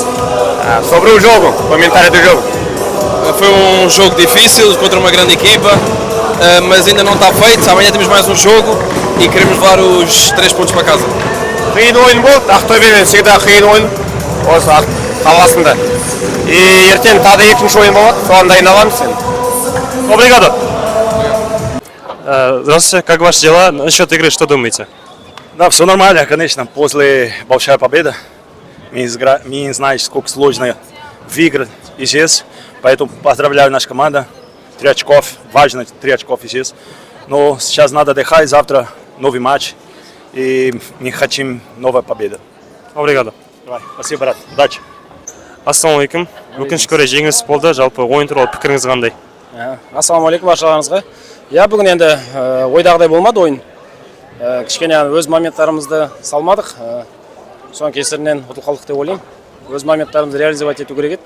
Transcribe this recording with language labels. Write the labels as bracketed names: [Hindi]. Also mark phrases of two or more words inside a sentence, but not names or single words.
[Portuguese] Sobre o jogo, comentário do jogo. Foi um jogo difícil contra uma grande equipa, mas ainda não está feito. Amanhã temos mais um jogo e queremos levar os 3 pontos para casa. [Kazakh] Қиын ойын болды, Ақтөбе всегда қиын ойын осы қаласында. И ертең тағы да екінші ойын болады, соған дайындаламыз енді. [Portuguese] Обригадо. [Russian] Здравствуйте, как ваши дела? Насчет игры что думаете? Да, все нормально, конечно. После большая победа. Мы знаем, сколько сложно выиграть и здесь. Поэтому поздравляю нашу команду. 3 очков, важно 3 очков и здесь. Но сейчас надо отдыхать, завтра новый матч. И мы хотим новую победу. [Portuguese] Обригадо. [Russian] Давай, спасибо, брат. Удачи. [Kazakh] Ассалаумалейкум. Өкінішке орай жеңіліс болды. Жалпы ойын туралы пікіріңіз қандай? Ассалаумалейкум баршаларыңызға. Я бүгін енді ойдағыдай болмады ойын. Кішкене өз моменттарымызды салмадық. Соның кесірінен ұтылып қалдық деп ойлаймын. Өз моменттарымызды реализовать ету керек еді.